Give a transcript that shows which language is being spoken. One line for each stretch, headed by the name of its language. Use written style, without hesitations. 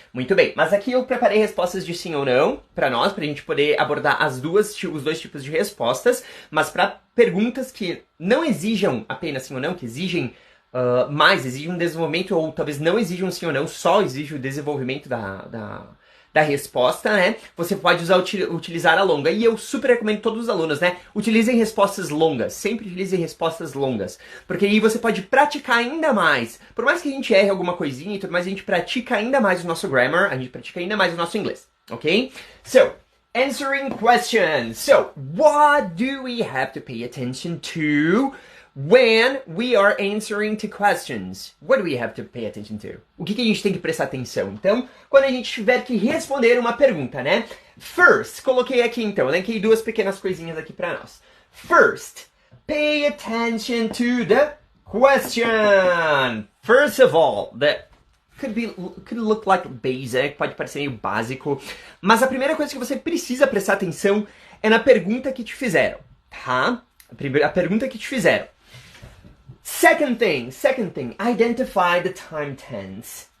Portuguese: Muito bem, mas aqui eu preparei respostas de sim ou não para nós, para a gente poder abordar os dois tipos de respostas, mas para perguntas que não exijam apenas sim ou não, que exigem exigem um desenvolvimento, ou talvez não exijam sim ou não, só exige o desenvolvimento da resposta, né? Você pode utilizar a longa. E eu super recomendo todos os alunos, né? Utilizem respostas longas. Sempre utilizem respostas longas. Porque aí você pode praticar ainda mais. Por mais que a gente erre alguma coisinha e tudo mais, a gente pratica ainda mais o nosso grammar, a gente pratica ainda mais o nosso inglês. Ok?
English: So, answering questions. So, what do we have to pay attention to when we are answering to questions? What do we have to pay attention to?
Portuguese: O que a gente tem que prestar atenção? Então, quando a gente tiver que responder uma pergunta, né? First, coloquei aqui então, elenquei duas pequenas coisinhas aqui para nós.
English: First, pay attention to the question. First of all, could look like basic,
Portuguese: pode parecer meio básico, mas a primeira coisa que você precisa prestar atenção é na pergunta que te fizeram, tá? A pergunta que te fizeram.
English: Second thing, identify the time tense.